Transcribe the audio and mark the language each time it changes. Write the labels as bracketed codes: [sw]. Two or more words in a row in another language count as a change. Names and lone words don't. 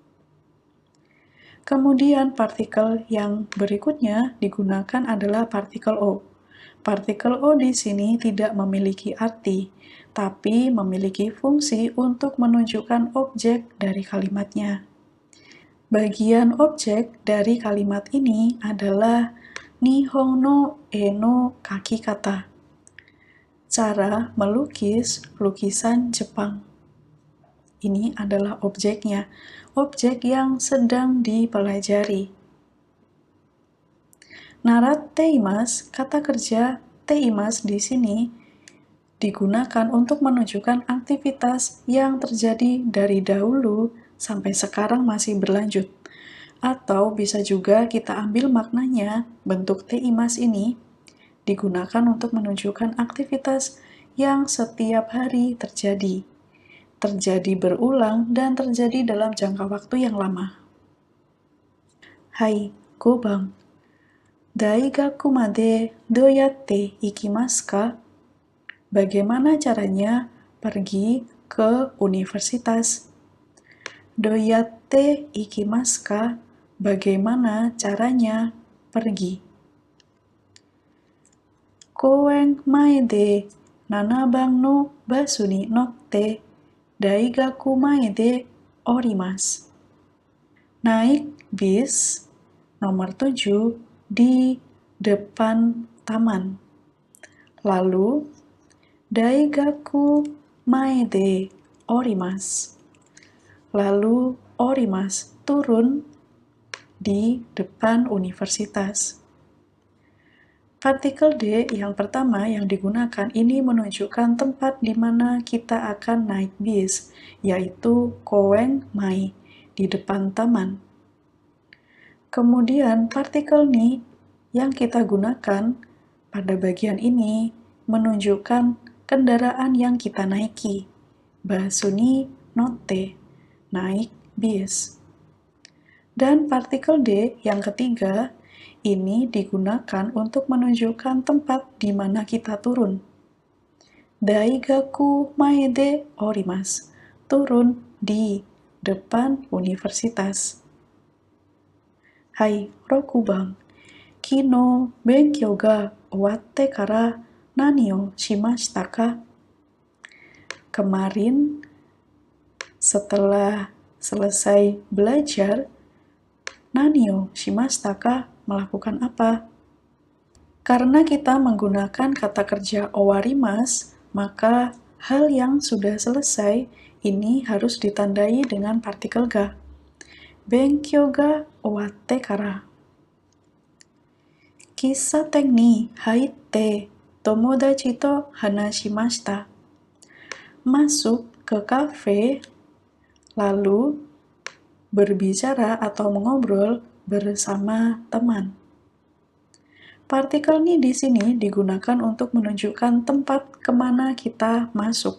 [id] Kemudian partikel yang berikutnya digunakan adalah partikel o. Partikel o di sini tidak memiliki arti, tapi memiliki fungsi untuk menunjukkan objek dari kalimatnya. [ja] Bagian objek dari kalimat ini adalah 日本の絵の描き方. [id] Cara melukis lukisan Jepang. Ini adalah objeknya, objek yang sedang dipelajari. [ja] 習っています, [id] kata kerja teimasu di sini digunakan untuk menunjukkan aktivitas yang terjadi dari dahulu sampai sekarang masih berlanjut. Atau bisa juga kita ambil maknanya, bentuk teimasu ini digunakan untuk menunjukkan aktivitas yang setiap hari terjadi berulang, dan terjadi dalam jangka waktu yang lama. [ja] はい、五番. 大学までどうやって行きますか? [id] Bagaimana caranya pergi ke universitas? [ja] どうやって行きますか? [id] Bagaimana caranya pergi? [ja] 公園前で 7番のバスに乗って大学前でおります. [id] Naik bis nomor 7 di depan taman. Lalu, [ja] 大学前で降ります. [id] Lalu, orimasu turun di depan universitas. Partikel D yang pertama yang digunakan ini menunjukkan tempat di mana kita akan naik bis, yaitu [ja] 公園前, [id] di depan taman. Kemudian partikel ni yang kita gunakan pada bagian ini menunjukkan kendaraan yang kita naiki. [ja] バスに乗って, [id] naik bis. Dan partikel D yang ketiga ini digunakan untuk menunjukkan tempat di mana kita turun. [ja] 大学前で降ります, [id] turun di depan universitas. [ja] はい、六番。昨日勉強が終わってから何をしましたか? [id] Kemarin, setelah selesai belajar, [ja] 何をしましたか? [id] Melakukan apa? Karena kita menggunakan kata kerja owarimasu, maka hal yang sudah selesai ini harus ditandai dengan partikel ga. [ja] 勉強が終わってから. 喫茶店に入って友達と話しました. [id] Masuk ke kafe, lalu berbicara atau mengobrol bersama teman. Partikel ni di sini digunakan untuk menunjukkan tempat kemana kita masuk.